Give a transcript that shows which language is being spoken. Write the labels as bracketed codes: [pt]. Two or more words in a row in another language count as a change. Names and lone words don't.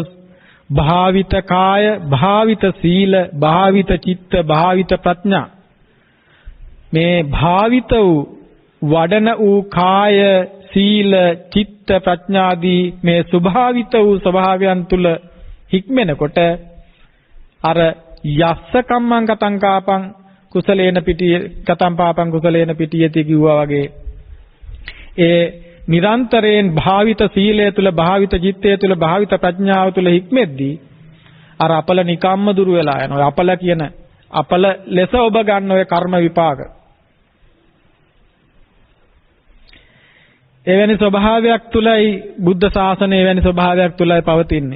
[si] භාවිත කාය භාවිත සීල භාවිත චිත්ත භාවිත ප්‍රඥා මේ භාවිත වූ වඩන වූ කාය සීල චිත්ත ප්‍රඥාදී මේ ස්වභාවිත වූ ස්වභාවයන් තුල හික්මෙනකොට අර [pi] යස්ස කම්මං කතං කාපං කුසලේන පිටිය කතං පාපං කුසලේන පිටියති [si] කිව්වා වගේ ඒ නිරන්තරයෙන් භාවිත සීලය තුල භාවිත චිත්තය තුල භාවිත ප්‍රඥාව තුල හික්මෙද්දී අර අපල නිකම්ම දුර වෙලා යනවා. අපල කියන අපල ලෙස ඔබ ගන්න ඔය කර්ම විපාක. එවැනි ස්වභාවයක් තුලයි බුද්ධ ශාසනය එවැනි ස්වභාවයක් තුලයි පවතින්නේ.